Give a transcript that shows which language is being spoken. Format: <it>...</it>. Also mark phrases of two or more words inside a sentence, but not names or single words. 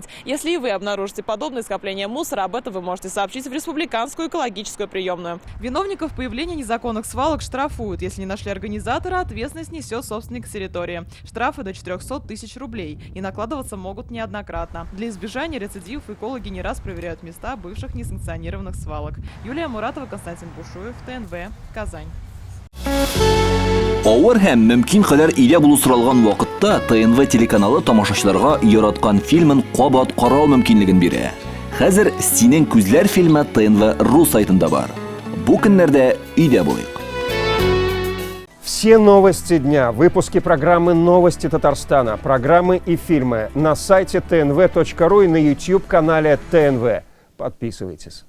<ru>Если и вы обнаружите подобное скопление мусора, об этом вы можете сообщить в республиканскую экологическую приемную. Виновников появления незаконных свалок штрафуют. Если не нашли организатора, ответственность несет собственник территории. Штрафы до 400 тысяч рублей. И накладываться могут неоднократно. Для избежания рецидивов экологи не раз проверяют места бывших несанкционированных свалок. Юлия Муратова, Константин Бушуев, ТНВ, Казань.</ru> <tt>Авыр һәм мөмкин кадәр илә булу соралган вакытта ТНВ телеканалы тамашачыларга яраткан фильмын кабат карау мөмкинлеген бирә. Хәзер "Синең күзләр" фильмы ТНВ.ру сайтында бар. Бу көннәрдә өйдә булыйк.</tt> <ru>Все новости дня, выпуски программы «Новости Татарстана», программы и фильмы на сайте tnv.ru и на YouTube-канале ТНВ. Подписывайтесь.</ru>